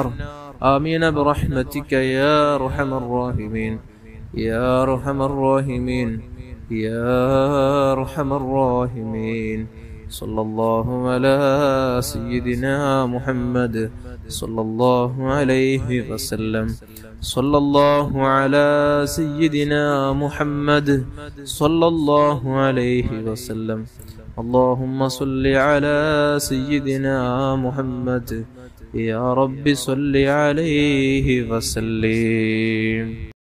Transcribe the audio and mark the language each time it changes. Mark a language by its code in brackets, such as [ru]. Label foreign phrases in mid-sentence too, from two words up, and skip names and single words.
[ar] آمين برحمتك يا أرحم الراحمين، يا أرحم الراحمين، يا أرحم الراحمين. صلى الله على سيدنا محمد صلى الله عليه وسلم. صلى الله على سيدنا محمد صلى الله عليه وسلم. اللهم صل على سيدنا محمد يا رب صل عليه وسلم.